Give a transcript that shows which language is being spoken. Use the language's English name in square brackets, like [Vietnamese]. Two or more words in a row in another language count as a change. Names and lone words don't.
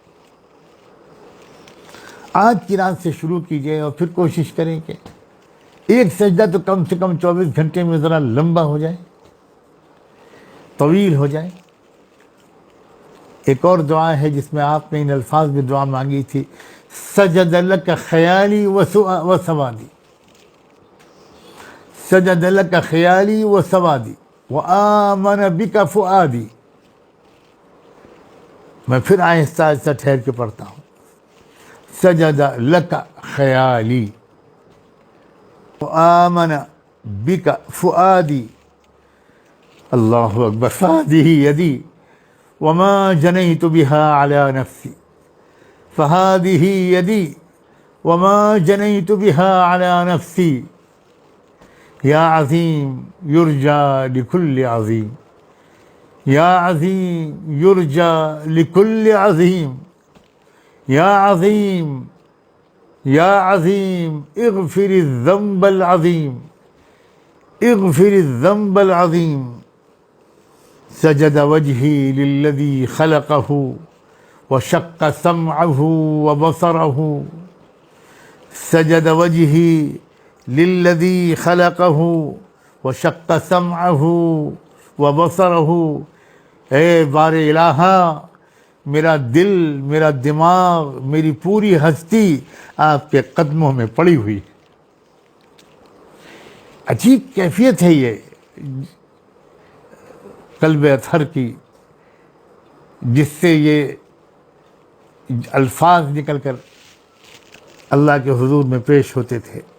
[Urdu] آج کی رات سے شروع کیجئے اور پھر کوشش کریں کہ ایک سجدہ تو کم سے کم 24 گھنٹے میں ذرا لمبا ہو جائے، طویل ہو جائے۔ ایک اور دعا ہے جس میں آپ نے ان الفاظ میں دعا مانگی تھی، [Arabic] سجد لک خیالی و سوادی، سجد لک خیالی و سوادی وآمن بک فؤادی۔ [Urdu] میں پھر آہستہ آہستہ ٹھہر کے پڑھتا ہوں، [Arabic] سجد لک خیالی وآمن بک فؤادی، اللہ اکبر، فہذہ یدی وما جنیت بها على نفسی، فہذہ یدی وما جنیت بها على نفسی، یا عظیم یرجى لكل عظیم، یا عظیم یرجى لكل عظیم، یا عظیم یا عظیم اغفر الذنب العظیم، اغفر الذنب العظیم۔ سجد وجہی للذی خلقہ وشق سمعه وبصره سجد وجهي للذي خلقه وشق سمعه وبصره. [Urdu] اے بار الہا، میرا دل، میرا دماغ، میری پوری ہستی آپ کے قدموں میں پڑی ہوئی. عجیب کیفیت ہے یہ قلب اطہر کی، جس سے یہ الفاظ نکل کر اللہ کے حضور میں پیش ہوتے تھے.